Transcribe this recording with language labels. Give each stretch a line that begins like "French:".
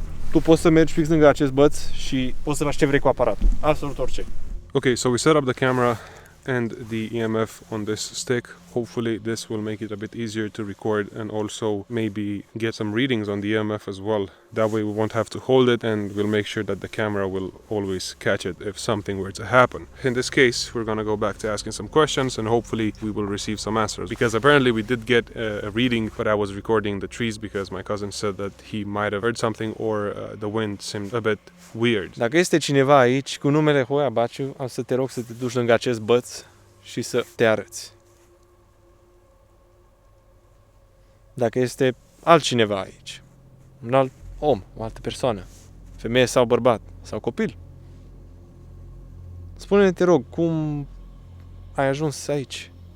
Romanian: Tu poți să mergi fix lângă acest băț și poți să faci ce vrei cu aparatul. Absolut orice.
English: Okay, so we set up the camera and the EMF on this stick. Hopefully this will make it a bit easier to record and also maybe get some readings on the EMF as well. That way we won't have to hold it and we'll make sure that the camera will always catch it if something were to happen. In this case, we're gonna go back to asking some questions and hopefully we will receive some answers. Because apparently we did get a reading, but I was recording the trees because my cousin said that he might have heard something or the wind seemed a bit weird.
Romanian: Dacă este cineva aici cu numele Hoia Baciu, am să te rog să te duci lângă acest băț și să te arăți. Dacă este altcineva aici, un alt om, o altă persoană, femeie sau bărbat, sau copil, spune-ne, te rog, cum ai ajuns aici?